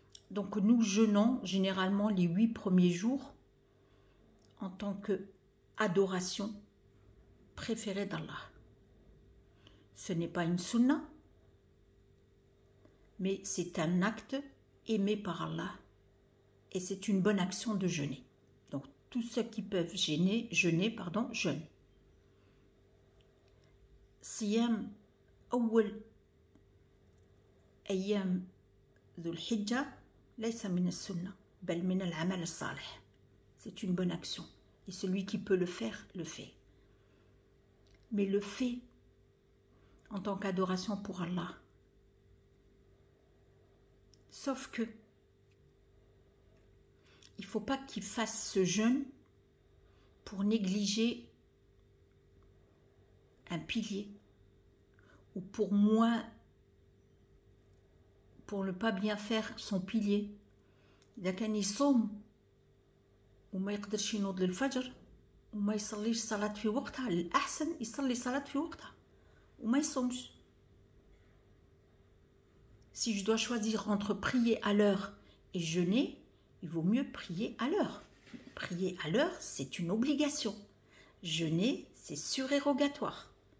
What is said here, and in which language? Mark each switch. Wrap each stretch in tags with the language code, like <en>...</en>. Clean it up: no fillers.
<fr>Donc nous jeûnons généralement les 8 premiers jours en tant que adoration préférée d'Allah. Ce n'est pas une sunna, mais c'est un acte aimé par Allah et c'est une bonne action de jeûner. Donc tous ceux qui peuvent jeûner, jeûnent.</fr> <ar>Siyam awwal أيام ذو الحجة ليس من السنة بل من العمل الصالح.</ar> <fr>C'est une bonne action et celui qui peut le faire, le fait. Mais le fait en tant qu'adoration pour Allah. Sauf que il ne faut pas qu'il fasse ce jeûne pour négliger un pilier, ou pour moins, pour ne pas bien faire son pilier.</fr> <ar>إذا كان يصوم وما يقدرش ينوض للفجر وما يصليش صلاة في وقتها، الأحسن يصلي صلاة في وقتها وما يصومش.</ar> <fr>Si je dois choisir entre prier à l'heure et jeûner, il vaut mieux prier à l'heure. Prier à l'heure, c'est une obligation. Jeûner, c'est surérogatoire.</fr>